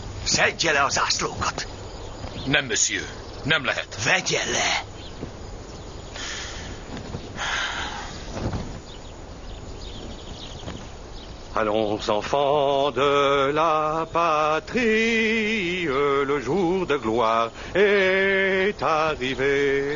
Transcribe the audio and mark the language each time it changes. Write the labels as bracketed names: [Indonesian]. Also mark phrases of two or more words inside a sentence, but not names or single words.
[Hungarian] Szedje le a zászlókat. Nem, monsieur. Nem lehet. Vegye le. [French] Allons, enfants de la patrie, le jour de gloire est arrivé.